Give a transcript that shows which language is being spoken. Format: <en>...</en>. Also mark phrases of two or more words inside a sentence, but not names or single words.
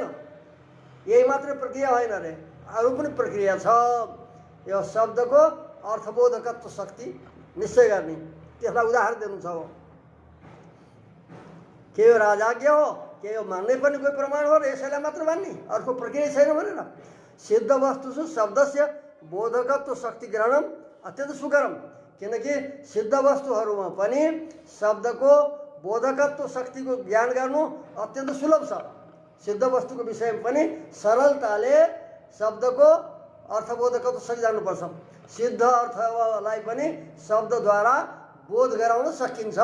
<ne>यही मात्र प्रक्रिया होइन अरे, अरू पनि प्रक्रिया छ। यो शब्दको अर्थबोधकत्व शक्ति निश्चय गर्ने, त्यसलाई उदाहरण दिनु छ। के यो राजाज्ञा हो? के यो मान्नै पर्ने कोही प्रमाण हो र यसैलाई मात्र मान्ने? अर्को प्रक्रिया छैन भनेर</ne> <sa>सिद्ध वस्तुषु शब्दस्य बोधकत्व शक्ति ग्रहणम अत्यन्त सुकरम,</sa> <ne>किनकि सिद्ध वस्तुहरूमा पनि शब्दको बोधकत्व शक्तिको ज्ञान गर्नु अत्यन्त सुलभ छ। सिद्ध वस्तुको विषयमा पनि सरलताले शब्दको अर्थबोधकत्व शक्ति जान्नुपर्छ। सिद्ध अर्थलाई पनि शब्दद्वारा बोध गराउन सकिन्छ।</ne>